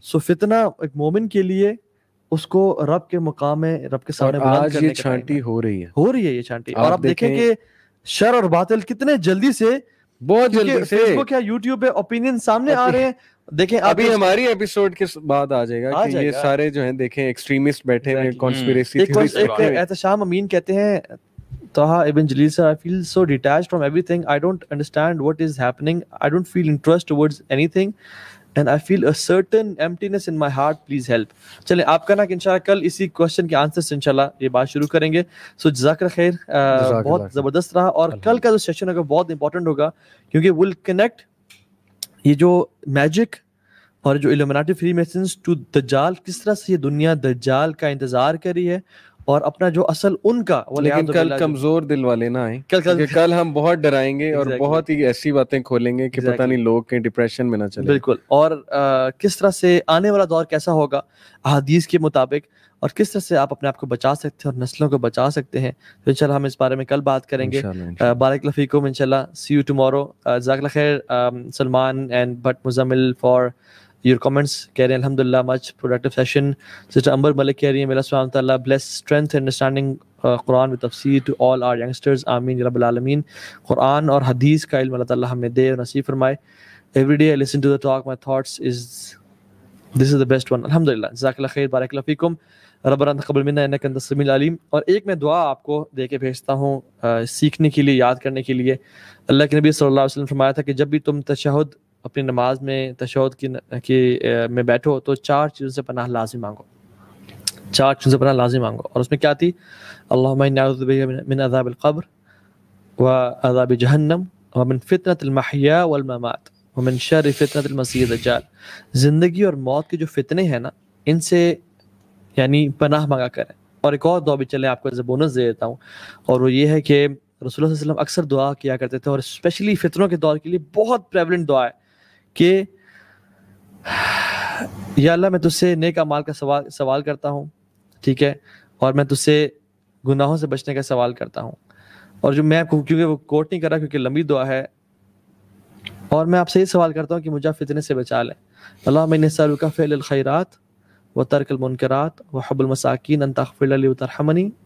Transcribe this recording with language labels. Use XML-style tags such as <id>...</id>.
<ur>سو فتنہ ایک مومن کے لیے اس کو رب کے مقام میں, رب کے سامنے بلند کرنے کا چھانٹی ہو رہی ہے یہ چھانٹی. اور آپ دیکھیں کہ شر اور باطل کتنے جلدی سے, بہت جلدی سے فیس بک یا یوٹیوب پہ اوپینین سامنے آ رہے ہیں. دیکھیں ابھی ہماری ایپیسوڈ کے بعد آ جائے گا کہ یہ سارے جو ہیں دیکھیں ایکسٹریمسٹ بیٹھے ہوئے کانسپیریسی تھیوریز. احتشام امین کہتے ہیں</ur> <en>Taha Ibn Jalil sir, I feel so detached from everything. I don't understand what is happening. I don't feel interest towards anything. And I feel a certain emptiness in my heart. Please help.</en> <ur>چلیں آپ کا نا کہ انشاءاللہ کل اسی question کے answer سے انشاءاللہ یہ بات شروع کریں گے. سو جزاک اللہ خیر, بہت زبردست رہا. اور کل کا جو سیشن ہوگا بہت امپورٹنٹ ہوگا کیونکہ</ur> <en>will connect</en> <ur>یہ جو میجک اور جو الومناٹی فری میسنز ٹو دجال, کس طرح سے یہ دنیا دجال کا انتظار کری ہے اور اپنا جو اصل ان کا. لیکن کل کمزور دل والے نہ آئیں, کل ہم بہت ڈرائیں گے اور بہت ہی ایسی باتیں کھولیں گے کہ پتہ نہیں لوگ کہیں ڈپریشن میں نہ چلے. بالکل. اور کس طرح سے آنے والا دور کیسا ہوگا احادیث کے مطابق, اور کس طرح سے آپ اپنے آپ کو بچا سکتے ہیں اور نسلوں کو بچا سکتے ہیں. تو انشاءاللہ ہم اس بارے میں کل بات کریں گے. بارک اللہ فیکم انشاءاللہ.</ur> <en>See you tomorrow.</en> <ur>جزاک اللہ خیر Salman and but Muzammil</ur> <en>For your comments.</en> <ur>کہہ رہے ہیں الحمدللہ</ur> <en>much productive session. Sister Amber Malik</en> <ur>کہہ رہی ہیں میرا سبحانہ تعالیٰ</ur> <en>bless strength and understanding قرآن with تفسیر to all our youngsters.</en> <ur>آمین یا رب العالمین. قرآن اور حدیث کا علم اللہ تعالیٰ ہمیں دے اور نصیب فرمائے.</ur> <en>Every day I listen to the talk, my thoughts is this is the best one.</en> <ar>الحمدللہ. جزاک اللہ خیر, بارک اللہ فیکم. ربنا تقبل منا انک انت السمیع العلیم.</ar> <ur>اور ایک میں دعا آپ کو دے کے بھیجتا ہوں سیکھنے کے لیے, یاد کرنے کے لیے. اللہ کے نبی صلی اللہ علیہ وسلم فرمایا تھا کہ جب بھی تم تشہد اپنی نماز میں تشہد میں بیٹھو تو 4 چیزوں سے پناہ لازم مانگو. 4 چیزوں سے پناہ لازم مانگو. اور اس میں کیا تھی؟</ur> <ar>اللہم انی اعوذ بک من عذاب القبر وعذاب جہنم ومن فتنة المحیا والممات ومن شر فتنة المسیح الدجال.</ar> <ur>زندگی اور موت کے جو فتنے ہیں نا, ان سے یعنی پناہ مانگا کریں. اور ایک اور دعا بھی چلے آپ کو</ur> <en>as a bonus</en> <ur>دے دیتا ہوں, اور وہ یہ ہے کہ رسول اللہ صلی اللہ علیہ وسلم اکثر دعا کیا کرتے تھے, اور اسپیشلی فتنوں کے دور کے لیے بہت پریولنٹ دعا ہے کہ یا اللہ میں تجھ سے نیک اعمال کا سوال کرتا ہوں, ٹھیک ہے, اور میں تجھ سے گناہوں سے بچنے کا سوال کرتا ہوں. اور جو میں کیونکہ وہ کوٹ نہیں کر رہا کیونکہ لمبی دعا ہے, اور میں آپ سے یہ سوال کرتا ہوں کہ مجھے فتنے سے بچا لیں.</ur> <ar>اللهم إني أسألك فعل الخيرات وترك المنكرات وحب المساكين أن تغفر لي وترحمني.</ar>